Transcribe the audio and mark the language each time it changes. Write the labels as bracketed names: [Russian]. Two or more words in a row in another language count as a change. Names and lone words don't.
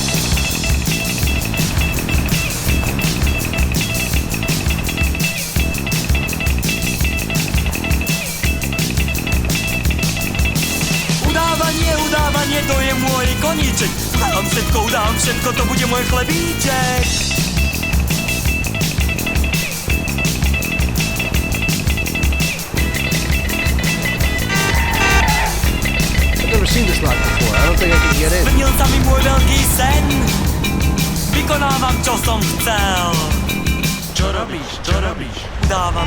[Slovak] Udávanie, to je môj koníček. Udám všetko, to bude môj chlebíček. [English] I've never seen this lot before. I don't think I can get in. [Slovak] Splnil sa mi môj veľký sen. Vykonávam, čo som chcel. Čo robíš? Udávam.